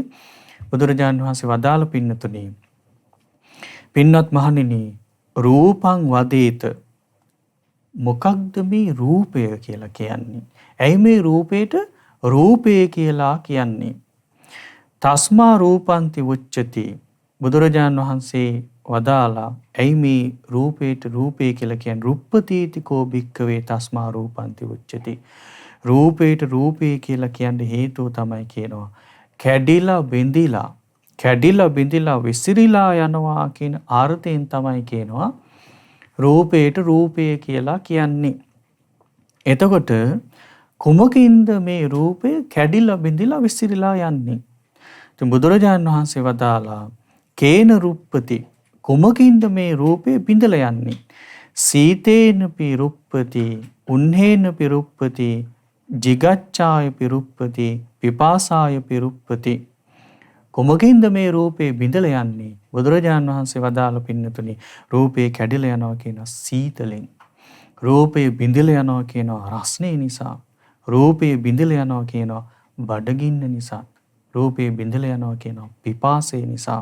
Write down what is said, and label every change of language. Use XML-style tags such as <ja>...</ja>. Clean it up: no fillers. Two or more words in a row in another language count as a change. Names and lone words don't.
<si>බුදුරජාණන් වහන්සේ වදාළ පින්නතුනි පින්වත් මහණෙනි</si> <pi>රූපං වදේත</pi> <si>මොකක්ද මේ රූපය කියලා කියන්නේ? ඇයි මේ රූපේට රූපය කියලා කියන්නේ?</si> <pi>තස්මා රූපන්ති උච්චති</pi> <si>බුදුරජාණන් වහන්සේ වදාලා ඇයි මේ රූපේට රූපය කියලා කියන්නේ?</si> <pi>රුප්පතීතිකෝ භික්ඛවේ තස්මා රූපන්ති උච්චති.</pi> <si>රූපේට රූපය කියලා කියන්න හේතුව තමයි කියනවා කැඩිලා බිඳිලා විසිරිලා යනවා කියන අර්ථයෙන් තමයි කියනවා රූපේට රූපය කියලා කියන්නේ. එතකොට කුමකින්ද මේ රූපය කැඩිලා බිඳිලා විසිරිලා යන්නේ? ඉතින් බුදුරජාණන් වහන්සේ වදාලා</si> <pi>කේන රුප්පති</pi> <si>කුමකින්ද මේ රූපය බිඳලා යන්නේ?</si> <pi>සීතේන පිරුප්පති උන්හේන පිරුප්පති jigacchāya piruppati pipāsāya piruppati</pi> <si>කුමකින්ද මේ රූපේ බිඳලා යන්නේ? බුදුරජාණන් වහන්සේ වදාළ පින්නතුනි රූපේ කැඩිලා යනවා කියන සීතලෙන්, රූපේ බිඳලා යනවා කියන රස්නේ නිසා, රූපේ බිඳලා යනවා කියන බඩගින්න නිසා, රූපේ බිඳලා යනවා කියන පිපාසය නිසා.</si>